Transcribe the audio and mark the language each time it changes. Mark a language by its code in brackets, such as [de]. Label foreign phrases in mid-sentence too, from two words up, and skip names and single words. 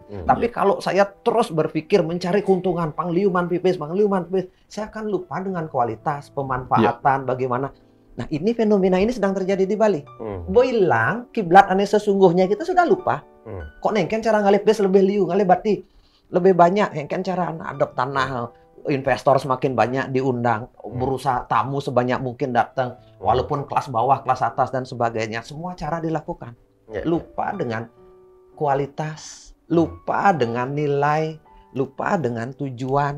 [id] Tapi kalau saya terus berpikir mencari keuntungan, [ban] pangliuman pipis, [id] saya akan lupa dengan kualitas, pemanfaatan, bagaimana. Nah ini fenomena ini sedang terjadi di Bali. Boilang, kiblat aneh sesungguhnya kita sudah lupa. [ban] Kok nengken cara ngalih pes lebih liu, ngalih bati lebih banyak, nengken cara adop tanah, [id] investor semakin banyak diundang, berusaha tamu sebanyak mungkin datang, walaupun kelas bawah, kelas atas dan sebagainya, semua cara dilakukan. Lupa dengan kualitas, lupa dengan nilai, lupa dengan tujuan.